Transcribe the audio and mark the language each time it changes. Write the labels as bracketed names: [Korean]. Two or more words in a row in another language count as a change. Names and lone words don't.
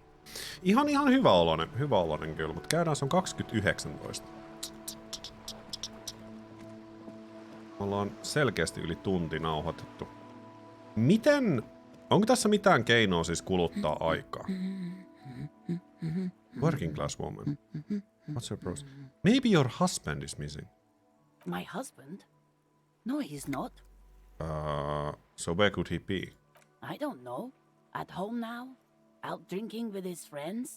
[Finnish] Ihan hyvä oloinen kyllä, mutta käydään, se on 2019. Me ollaan selkeästi yli tunti nauhoitettu. Miten, onko tässä mitään keinoa siis kuluttaa aikaa? [English] Working class woman. What's your process? Maybe your husband is missing. My husband? No, he's not. So where could he be? I don't know. At home now? Out drinking with his friends?